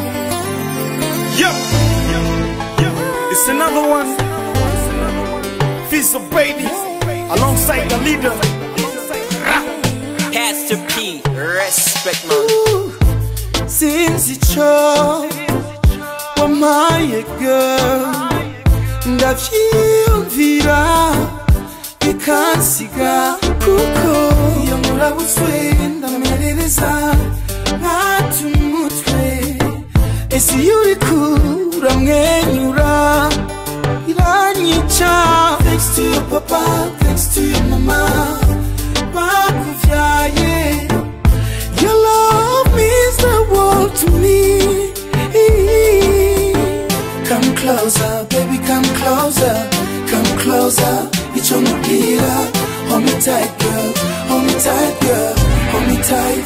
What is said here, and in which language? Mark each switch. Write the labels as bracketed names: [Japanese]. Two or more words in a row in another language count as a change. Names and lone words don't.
[English] Yo, it's another one. Fizzo baby, alongside Alida. Pastor P, respect man. Since it's true, for my girl, [Rundi] ndavyiyumvira bikansiga kuko iyo murabuzwe ndamerereza nkata umutwe ese iyo uriko uramwenyura iranyica. [English] Thanks to your papa, thanks to your mama, bakuvyaye. Your love means the world to me. Come closer, baby, come closer. Come closer, it's your mobile. Hold me tight, girl, hold me tight, girl, hold me tight.